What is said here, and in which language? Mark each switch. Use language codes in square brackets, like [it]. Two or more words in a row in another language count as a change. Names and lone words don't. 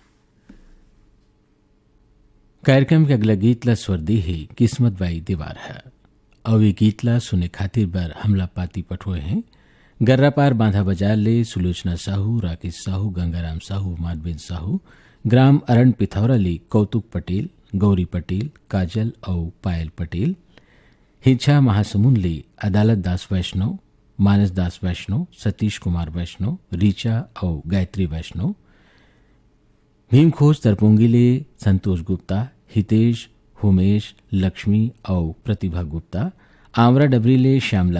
[hne] कार्यक्रम के अगला गीत ला स्वर दी है किस्मत बाई दीवार है। और ये गीत ला सुने खातिर बर हमला पाती पठोए हैं गर्रा पार बांधा बाजार ले सुलोचना साहू, राकेश साहू, गंगाराम साहू, माधवेन साहू, ग्राम अरण पिथौरा ले कौतुक पटेल, गौरी पटेल, काजल और पायल पटेल, हिंछा महासमुंद ले अदालत दास वैष्णव, मानस दास वैष्णव, सतीश कुमार वैष्णव, रीचा और गायत्री वैष्णव, भीमखोज तरपुंगी ले संतोष गुप्ता, हितेश, उमेश, लक्ष्मी और प्रतिभा गुप्ता, आंवरा डबरी ले श्यामलाल